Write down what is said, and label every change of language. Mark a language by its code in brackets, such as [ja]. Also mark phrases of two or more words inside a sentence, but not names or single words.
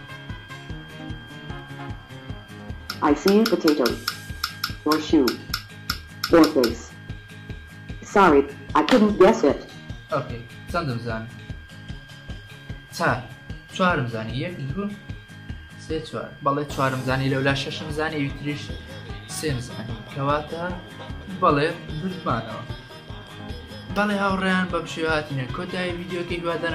[en] I see a potato. Or shoe. Or face. Sorry, I couldn't guess it. [ckb] ئۆکەی چەندم زانی؟ چوارم زانی یەک دوو سێ چوار بەڵێ چوارم زانی لەولا شەشم زانی ئەویتریش سێم زانی کەواتە بەڵێ بردمانەوە بەڵێ هاوڕێیان بەم شێوهاتینە کۆتایی ڤیدیۆکەی هیوادارم